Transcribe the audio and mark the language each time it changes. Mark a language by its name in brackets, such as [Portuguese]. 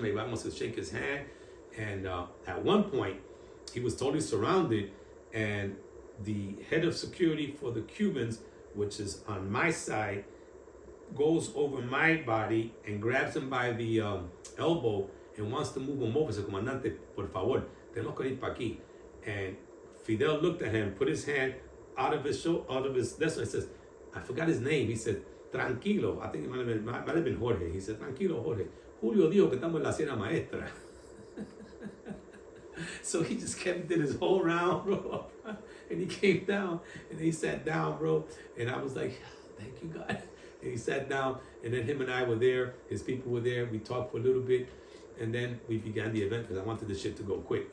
[English] Everybody wants to shake his hand. And at one point, he was totally surrounded. And the head of security for the Cubans, which is on my side, goes over my body and grabs him by the elbow and wants to move him over. [Spanish] Says, Comandante, por favor, tenemos que ir pa' aquí. [English] And Fidel looked at him, put his hand out of his shoulder, that's what he says, I forgot his name. He said, tranquilo. I think it might have been Jorge. He said, tranquilo, Jorge. [Spanish] Julio dijo que estamos en la Sierra Maestra. [English] So he just did his whole round, bro. And he came down and he sat down, bro. And I was like, thank you, God. And he sat down, and then him and I were there. His people were there. We talked for a little bit, and then we began the event because I wanted the shit to go quick.